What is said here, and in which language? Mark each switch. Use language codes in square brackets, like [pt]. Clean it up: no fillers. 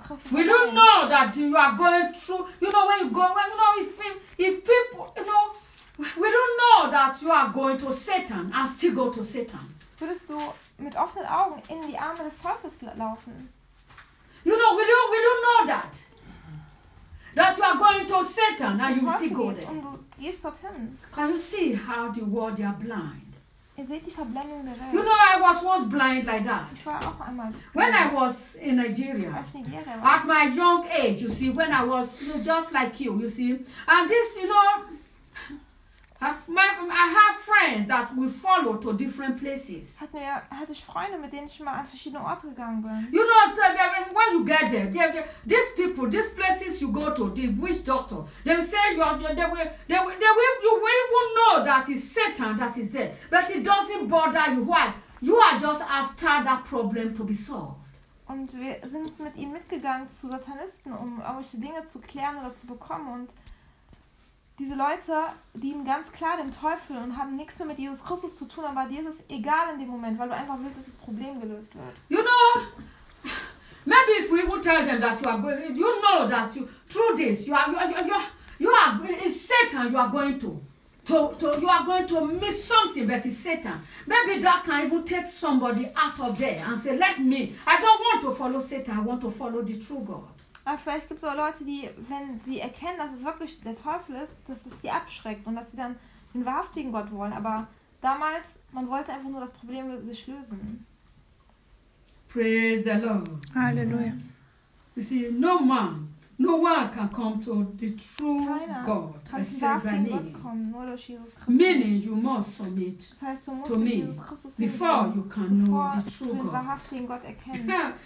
[en] We don't know that you are going through, you know, when you go, when, you know, if people, you know, we don't know that you are going to Satan and still go to Satan. [de] Würdest du mit offenen Augen in die Arme des Teufels laufen? [en] You know, we don't know that. That you are going to Satan and you still go there. Can you see how the world are blind? You know, I was once blind like that. When I was in Nigeria, at my young age, you see, when I was just like you see. And this, you know, I have friends that we follow to different places. [de] Hatte ich Freunde, mit denen ich mal an verschiedene Orte gegangen bin. [en] You know, when you get there, these people, these places you go to, the witch doctor, they say you are, they will even know that it's Satan that is there, but it doesn't bother you. Why? You are just after that problem to be solved. [de] Und wir sind mit ihnen mitgegangen zu Satanisten, um irgendwelche Dinge zu klären oder zu bekommen. Und diese Leute dienen ganz klar dem Teufel und haben nichts mehr mit Jesus Christus zu tun, aber dir ist es egal in dem Moment, weil du einfach willst, dass das Problem gelöst wird. [en] You know, maybe if we would tell them that you are going, you know that you, through this, you are, it's Satan you are going to, you are going to miss something, but it's Satan. Maybe that can even take somebody out of there and say, let me, I don't want to follow Satan, I want to follow the true God. [de] Aber vielleicht gibt es auch Leute, die, wenn sie erkennen, dass es wirklich der Teufel ist, dass es sie abschreckt und dass sie dann den wahrhaftigen Gott wollen. Aber damals, man wollte einfach nur das Problem sich lösen. [en] Praise the Lord. [de] Hallelujah. [en] You see, no man, no one can come to the true [de] Keiner [en] God, the Savior. Meaning you must submit [de] das heißt, du musst [en] to me [de] Jesus [en] before you can [de] bevor [en] know the true God. [de] Gott